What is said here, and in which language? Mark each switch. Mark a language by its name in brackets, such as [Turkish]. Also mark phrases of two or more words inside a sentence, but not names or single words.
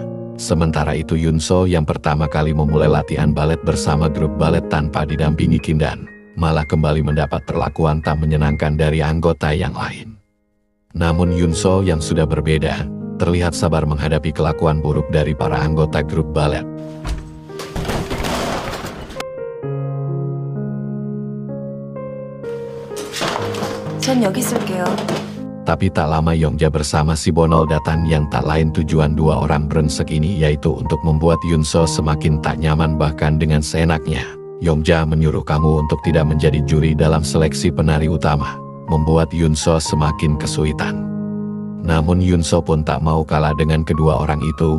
[Indonesian] Sementara itu Yunso yang pertama kali memulai latihan balet bersama grup balet tanpa didampingi Kindan, malah kembali mendapat perlakuan tak menyenangkan dari anggota yang lain. Namun Yunso yang sudah berbeda, terlihat sabar menghadapi kelakuan buruk dari para anggota grup balet. [Korean] 전 여기 있을게요. [Indonesian] Tapi tak lama Yongja bersama si Bonol datang yang tak lain tujuan dua orang brengsek ini yaitu untuk membuat Yunso semakin tak nyaman bahkan dengan seenaknya. Yongja menyuruh kamu untuk tidak menjadi juri dalam seleksi penari utama. Membuat Yunso semakin kesulitan. Namun Yunso pun tak mau kalah dengan kedua orang itu.